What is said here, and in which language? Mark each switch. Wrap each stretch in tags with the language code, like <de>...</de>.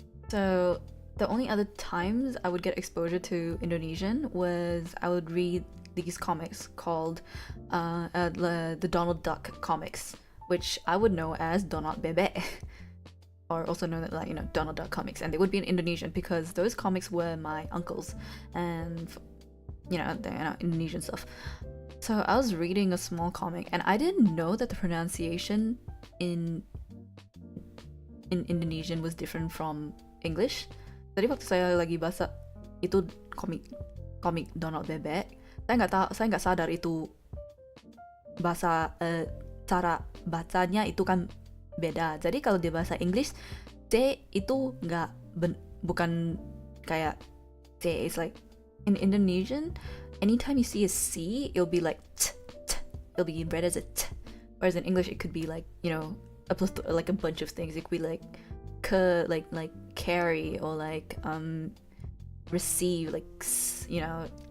<en>So the only other times I would get exposure to Indonesian was I would read these comics called the Donald Duck comics, which I would know as Donald Bebek, or also known as, like, you know, Donald Duck comics, and they would be in Indonesian because those comics were my uncles, and you know, Indonesian stuff. So I was reading a small comic, and I didn't know that the pronunciation in Indonesian was different from English.</en> <id>Jadi waktu saya lagi baca itu komik Donald Bebek, saya nggak sadar itu bahasa cara bacanya itu kan beda. Jadi kalau di bahasa Inggris C itu bukan kayak C.</id> <en>It's like in Indonesian, anytime you see a C, it'll be like t. It'll be read as a t. Whereas in English, it could be like, you know, like a bunch of things. It could be like like carry, or like receive, like, you know.</en>